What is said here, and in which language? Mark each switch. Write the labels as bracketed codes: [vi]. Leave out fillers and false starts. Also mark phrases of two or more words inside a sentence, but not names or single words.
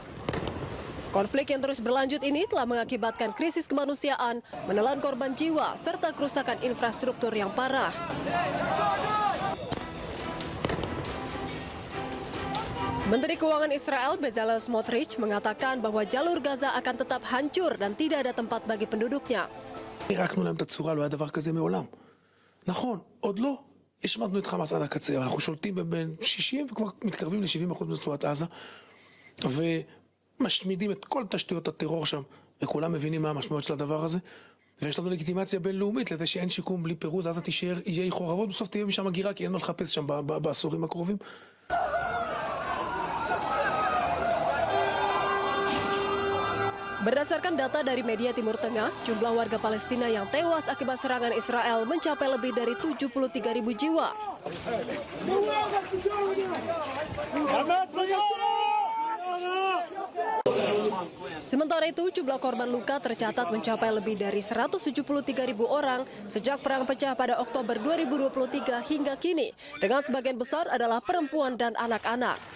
[id] Konflik yang terus berlanjut ini telah mengakibatkan krisis kemanusiaan, menelan korban jiwa, serta kerusakan infrastruktur yang parah. Menteri Keuangan Israel Bezalel Smotrich mengatakan bahwa jalur Gaza akan tetap hancur dan tidak ada tempat bagi penduduknya. [he] פירקנו להם את הצורה, לא היה דבר כזה מעולם. נכון, עוד לא השמדנו את חמאס עד הקצה, אבל אנחנו שולטים בין 60 וכבר מתקרבים ל-70% ברצועת עזה, ומשמידים את כל תשתיות הטרור שם, וכולם מבינים מה המשמעות של הדבר הזה, ויש לנו לגיטימציה בינלאומית לזה שאין שיקום בלי פירוז, עזה תישאר איי חורבות, בסוף תהיה משם הגירה, כי אין מה לחפש שם בעשורים הקרובים. [id] Berdasarkan data dari media Timur Tengah, jumlah warga Palestina yang tewas akibat serangan Israel mencapai lebih dari 73.000 jiwa. Sementara itu, jumlah korban luka tercatat mencapai lebih dari 173.000 orang sejak perang pecah pada Oktober 2023 hingga kini, dengan sebagian besar adalah perempuan dan anak-anak.